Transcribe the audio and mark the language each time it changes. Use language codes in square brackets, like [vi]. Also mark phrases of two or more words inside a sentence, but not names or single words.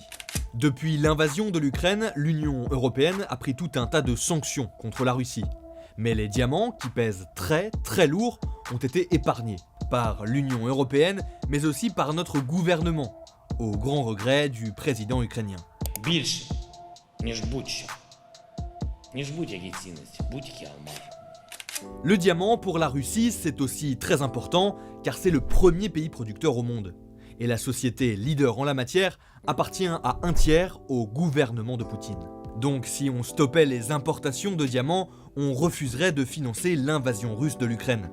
[fr] Depuis l'invasion de l'Ukraine, l'Union européenne a pris tout un tas de sanctions contre la Russie. Mais les diamants, qui pèsent très lourd, ont été épargnés par l'Union européenne, mais aussi par notre gouvernement, au grand regret du président ukrainien. [uk] Більше, ніж будь-що. Ніж будь-які цінності, будь-які алмази. [fr] Le diamant pour la Russie, c'est aussi très important car c'est le premier pays producteur au monde. Et la société leader en la matière appartient à un tiers au gouvernement de Poutine. Donc si on stoppait les importations de diamants, on refuserait de financer l'invasion russe de l'Ukraine.